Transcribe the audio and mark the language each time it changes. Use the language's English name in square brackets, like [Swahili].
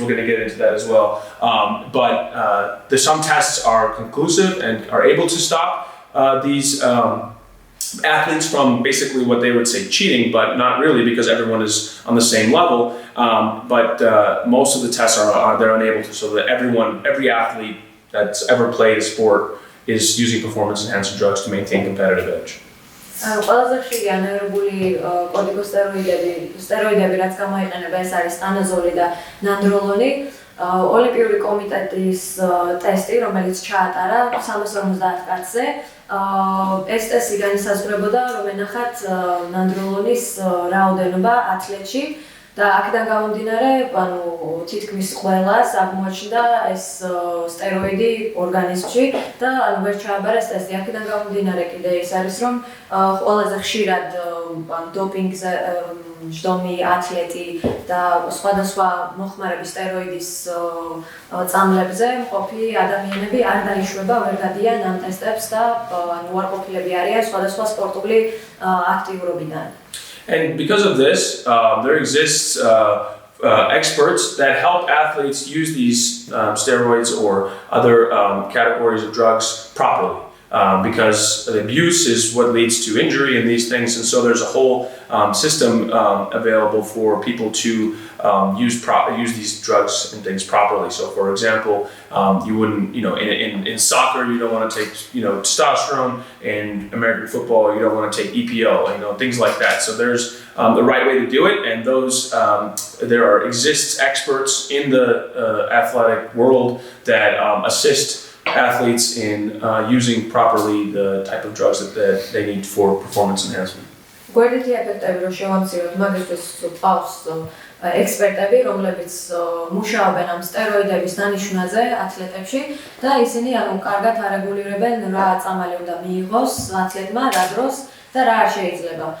[English] We're going to get into that as well. But some tests are conclusive and are able to stop these athletes from basically what they would say cheating, but not really, because everyone is on the same level. But most of the tests they're unable to, so that every athlete that's ever played a sport is using performance-enhancing drugs to maintain competitive edge. [Georgian] ყველაზე ხშირი ანაერობული კორტიკოსტეროიდები, რაც გამოიყენება, ეს არის სტანაზოლი და ნანდროლონი. ოლიმპიური კომიტეტის ტესტი, რომელიც ჩაატარა 350 კაცზე, ეს ტესტი განისაზღვრებოდა, რომ ენახათ ნანდროლონის რაოდენობა ათლეტში და აქედან გამომდინარე, ანუ თითქმის ყველას აღმოაჩნდა ეს სტეროიდი ორგანიზმში და ანუ ვერ ჩააბარეს ტესტი. აქედან გამომდინარე კიდე ის არის, რომ ყველაზე ხშირად დოპინგზე მჯდომი ათლეტი და სხვადასხვა მოხმარების სტეროიდის წამლებზე მყოფი ადამიანები არ დაიშვება, ვერ გადიან ამ ტესტებს და ანუ უარყოფილები არიან სხვადასხვა სპორტული აქტიურობიდან. [English] And because of this, there exists experts that help athletes use these steroids or other categories of drugs properly. Because the abuse is what leads to injury and these things, and so there's a whole system available for people to use these drugs and things properly. So, for example, you wouldn't, in soccer you don't want to take, testosterone. In American football you don't want to take EPO, things like that. So there's the right way to do it, and those there exists experts in the athletic world that assist athletes in using properly the type of drugs that they need for performance enhancement. [Georgian] გვერდითი ეფექტები რომ შევამციროთ, მაგისთვის ყავს ექსპერტები, რომლებიც მუშაობენ ამ სტეროიდების დანიშვნაზე ათლეტებში და ისინი კარგად არეგულირებენ რა წამალი უნდა მიიღოს ათლეტმა, რა დროს და რა არ შეიძლება.